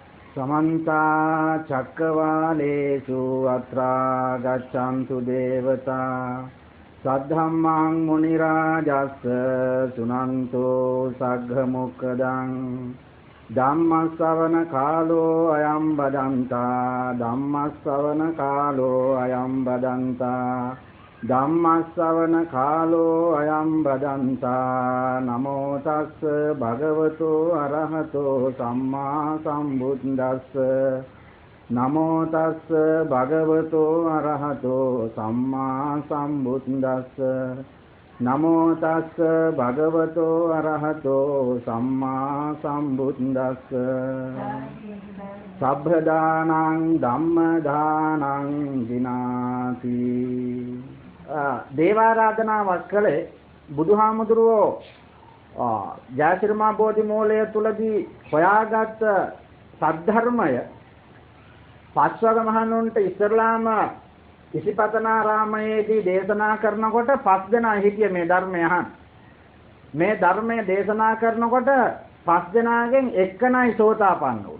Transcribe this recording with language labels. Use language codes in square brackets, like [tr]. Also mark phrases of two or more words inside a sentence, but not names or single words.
[pi] समन्ता चक्रवालेषु अत्रा गच्छन्तु देवता सद्धम्मां मुनिराजस्य सुनन्तो सग्घमुक्खदं धम्मश्रवण कालो अयं बदन्ता धम्मश्रवण कालो अयं बदन्ता धम्मश्रवण कालो अयं बदन्ता नमो तस् भगवतो अरहतो सम्मा सम्बुद्धस्स नमो तस् भगवतो अरहतो सम्मा सम्बुद्धस्स नमो तस् भगवतो अरहतो सम्मा सम्बुद्धस्स सभ्रदानं धम्मदानं विनाति [si] දේවාරාධනාවක් කළේ බුදුහාමුදුරුවෝ ජයශ්‍රීමා බෝධි මූලය තුලදී හොයාගත් සද්ධර්මය පස්වග මහණුන්ට ඉස්ලාම ඉසිපතනාරාමයේදී දේශනා කරනකොට පස් දෙනා හිටිය මේ ධර්මය අහන් මේ ධර්මයේ දේශනා කරනකොට පස් දෙනාගෙන් එක්කනයි සෝතාපන්න වුනේ.